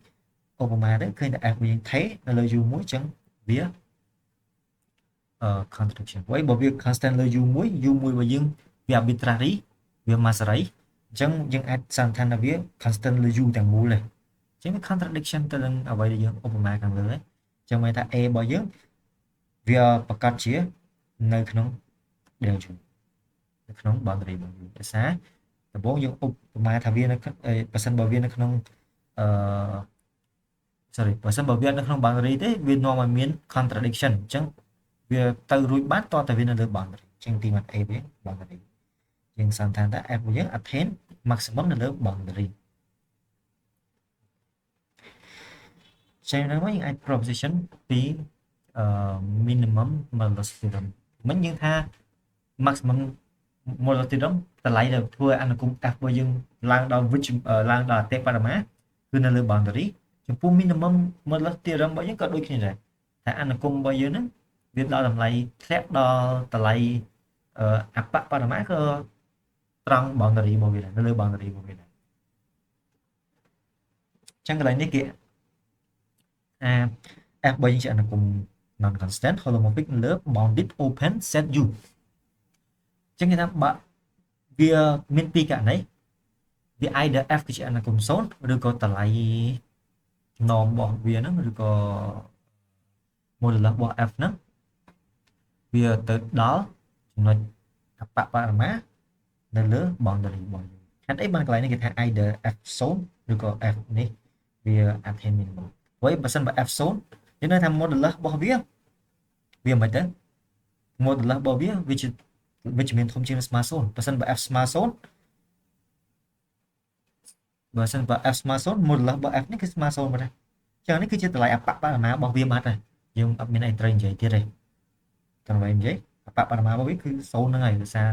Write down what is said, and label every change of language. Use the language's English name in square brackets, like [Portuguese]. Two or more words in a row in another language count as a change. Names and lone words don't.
[Khmer] ឧបមាទៅឃើញតែ f របស់យើងថេរនៅលើ u មួយអញ្ចឹងវា contradiction ព្រោះបើវា constant លើ u មួយរបស់យើងវា arbitrary វា Massey អញ្ចឹងយើងអាចសន្និដ្ឋានថាវា constant លើ u ទាំងមូលទេអញ្ចឹងវា contradiction ទៅនឹងអ្វីដែលយើងឧបមាខាងលើហ្នឹងអញ្ចឹងមានថា a របស់យើងវាប្រកាសជានៅក្នុង del u នៅក្នុង boundary របស់ u ដោយសារដំបូងយើងឧបមាថាវានៅបើសិនបើវានៅក្នុង sorry បើសិនបើវានៅក្នុង boundary ទេវានាំឲ្យមាន contradiction អញ្ចឹងវាទៅរួចបានតតែវានៅលើ boundary អញ្ចឹងទីមក a វិញ boundary យើងសន្និដ្ឋានថា f របស់យើង [English] attain maximum [Khmer] នៅលើ boundary ចឹងហ្នឹងមកយើងអាច proposition ពី [English] minimum modulus theorem [Khmer] មិញយើងថា [English] maximum modulus theorem [Khmer] តម្លៃដែលធ្វើអនុគម f របស់យើងឡើងដល់ឡើងដល់អតិបរមាគឺនៅលើ boundary ចំពោះ [English] minimum modulus theorem [Khmer] របស់យើងក៏ដូចគ្នាដែរថាអនុគមរបស់យើងហ្នឹងវាដល់តម្លៃធ្លាក់ដល់តម្លៃអបបរមាក៏ត្រង់ boundary របស់វាដែរនៅលើ boundary របស់វាដែរ ចឹងកន្លែងនេះគេf របស់យើងជាអនុគម [English] non constant holomorphic [Khmer] លើ [English] bounded open set [Khmer] u ចឹងគេថាបើវាមានពីរករណីវា either f គឺជាអនុគម0ឬក៏តម្លៃnorm របស់វាហ្នឹងឬក៏ modulus របស់ f ហ្នឹងវាទៅដល់ចំណុចអបបរមានៅលើ boundary របស់យើងហេតុអីបានកន្លែងនេះគេថា either f0 ឬក៏ f នេះវា [English] attain minimum [Khmer] ព្រោះបើសិនបើ f0 យើងនៅថា modulus របស់វាមិនទៅ modulus របស់វាវាជាវិជ្ជមានធំជាងស្មើ0បើសិនបើ f ស្មើ0 បើសិនបើ f ស្មើ0 modulus របស់ f នេះគឺស្មើ0មកដែរចឹងនេះគឺជាតម្លៃអបបរមារបស់វាបាត់ហើយយើងអត់មានអីត្រូវនិយាយទៀតទេតម្លៃនិយាយអបបរមារបស់វាគឺ0ហ្នឹងហើយដោយសារ